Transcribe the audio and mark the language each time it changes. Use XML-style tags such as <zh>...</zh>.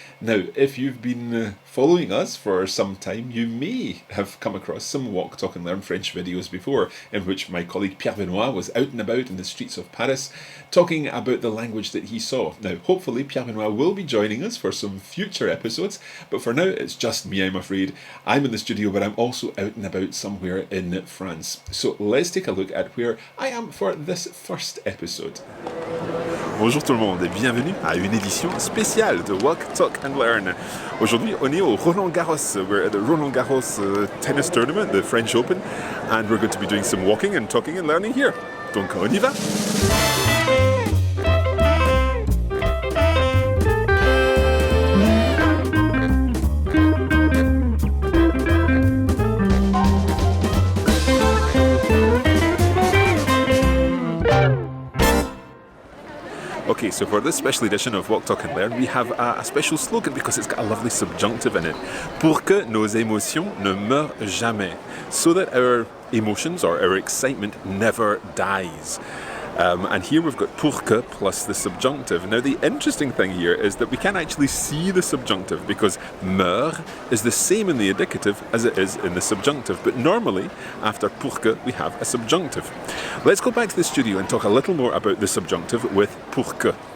<en>Now, if you've been following us for some time, you may have come across some Walk, Talk and Learn French videos before, in which my colleague Pierre Benoit was out and about in the streets of Paris talking about the language that he saw. Now, hopefully Pierre Benoit will be joining us for some future episodes, but for now it's just me, I'm afraid. I'm in the studio, but I'm also out and about somewhere in France. So let's take a look at where I am for this first episode.</en> <fr>Bonjour tout le monde et bienvenue à une édition spéciale de Walk, Talk and Learn. Aujourd'hui, on est au Roland Garros.</fr> <en>We're at the Roland Garros tennis tournament, the French Open, and we're going to be doing some walking and talking and learning here.</en> <fr>Donc on y va!</fr> <en>Okay, so for this special edition of Walk, Talk and Learn, we have a special slogan because it's got a lovely subjunctive in it.</en> <fr>Pour que nos émotions ne meurent jamais.</fr> <en>So that our emotions or our excitement never dies. And here we've got pour que plus the subjunctive. Now the interesting thing here is that we can't actually see the subjunctive because meurt is the same in the indicative as it is in the subjunctive. But normally, after pour que, we have a subjunctive. Let's go back to the studio and talk a little more about the subjunctive with pour que.</en>